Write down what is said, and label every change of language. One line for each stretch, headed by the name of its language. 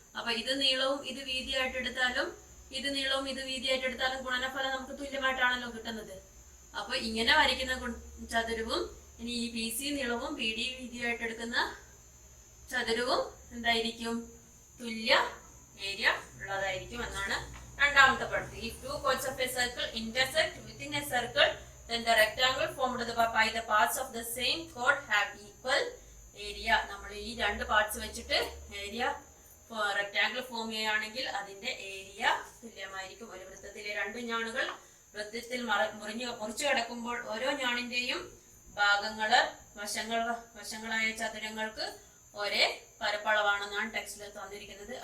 Malayalam: അപ്പൊ ഇത് നീളവും ഇത് വീതിയായിട്ട് എടുത്താലും ഇത് നീളവും ഇത് വീതിയായിട്ട് എടുത്താലും ഗുണനഫലം നമുക്ക് തുല്യമായിട്ടാണല്ലോ കിട്ടുന്നത്. അപ്പൊ ഇങ്ങനെ വരയ്ക്കുന്ന ചതുരവും ഇനി ഈ PC നീളവും PD വീതിയായിട്ട് എടുക്കുന്ന ചതുരവും എന്തായിരിക്കും? തുല്യ ഏരിയ ഉള്ളതായിരിക്കും എന്നാണ് രണ്ടാമത്തെ പഠിത്തം.
English: If two chords of a circle intersect within a circle, then the rectangle formed by the parts of the same chord have equal area.
Malayalam: നമ്മൾ ഈ രണ്ട് പാർട്സ് വെച്ചിട്ട് ഏരിയ റെക്ടാംഗിൾ ഫോം ചെയ്യുകയാണെങ്കിൽ അതിന്റെ ഏരിയ തുല്യമായിരിക്കും. ഒരു വൃത്തത്തിലെ രണ്ട് ഞാണുകൾ വൃത്തത്തിൽ മുറിച്ചു കിടക്കുമ്പോൾ ഓരോ ഞാണിന്റെയും ഭാഗങ്ങള് വശങ്ങളായ ചതുരങ്ങൾക്ക് ഒരേ പരപ്പളവാണെന്നാണ് ടെക്സ്റ്റിൽ തന്നിരിക്കുന്നത്.